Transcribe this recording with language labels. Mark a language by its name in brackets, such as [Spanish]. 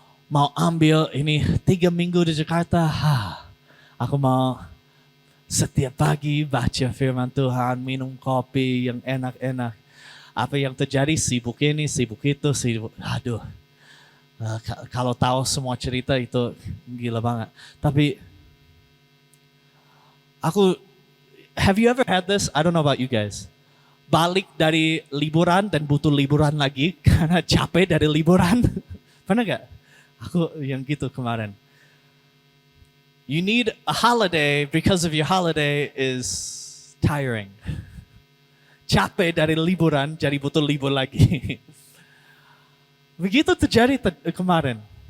[Indonesian] Mau ambil ini 3 minggu di Jakarta. Aku mau setiap pagi baca firman Tuhan, minum kopi yang enak-enak. Apa yang terjadi, sibuk ini, sibuk itu, sibuk. Aduh, kalau tahu semua cerita itu gila banget. [English] Tapi have you ever had this? I don't know about you guys. [Indonesian] Balik dari liburan dan butuh liburan lagi karena capek dari liburan. Pernah gak? Aku yang gitu kemarin. [English] You need a holiday because of your holiday is tiring. [Indonesian] Capek dari liburan, jadi butuh libur lagi. Begitu terjadi kemarin.